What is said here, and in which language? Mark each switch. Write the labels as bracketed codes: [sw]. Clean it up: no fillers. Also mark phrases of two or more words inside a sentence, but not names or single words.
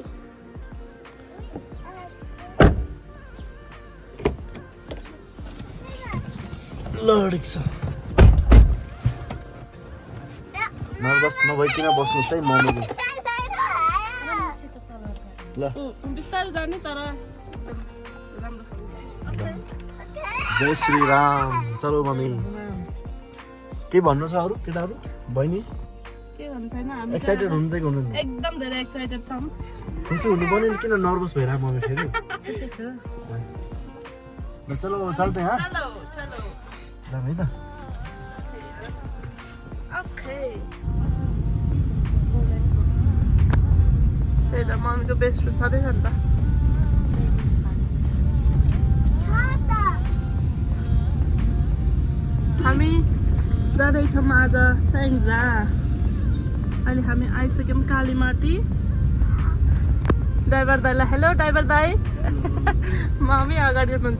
[ne] लडिक छ नर्भस नभइकन बस्नुहोस् है मम्मीले ल बिस्तारै जाने तर राम्रोसँग जय श्री राम चलो मम्मी के भन्नु छ अरू केटाहरू बहिनी के भन्नु छैन हामी एक्साइटेड हुनुहुन्छ कि हुनुहुन्न एकदम धेरै एक्साइटेड छौँ खुसी हुनु पर्ने नि किन नर्भस भइरहेको मम्मी फेरि त्यसै छु ल चलो चल्दै हाँ चलो चलो जाम है त ओके त्यही त मम्मीको [en] best friend [ne] छँदैछ नि त हामी जाँदैछौँ आज स्याङ्जा अहिले हामी आइसक्यौँ कालीमाटी ड्राइभर दाईलाई हेलो ड्राइभर दाई मम्मी अगाडि हुनुहुन्छ